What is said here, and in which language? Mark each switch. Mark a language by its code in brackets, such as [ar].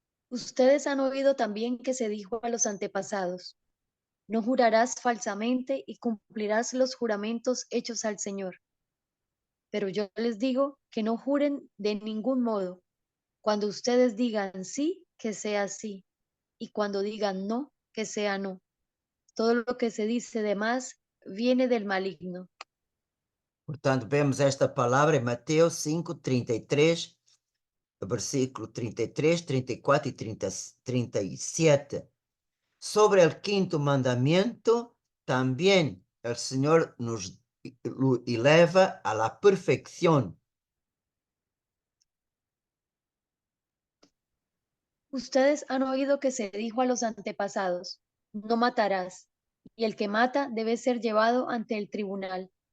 [es] Ustedes han oído también que se dijo a los antepasados: no jurarás falsamente y cumplirás los juramentos hechos al Señor. Pero yo les digo que no juren de ningún modo. Cuando ustedes digan sí, que sea sí, y cuando digan no, que sea no. Todo lo que se dice de más viene del maligno. [pt] Portanto, vemos esta palavra em Mateus 5, 33, versículo 33, 34 e 37. [es] Sobre el quinto mandamiento, también el Señor nos lo eleva a la perfección. Ustedes han oído que se dijo a los antepasados, no matarás, y el que mata debe ser llevado ante el tribunal.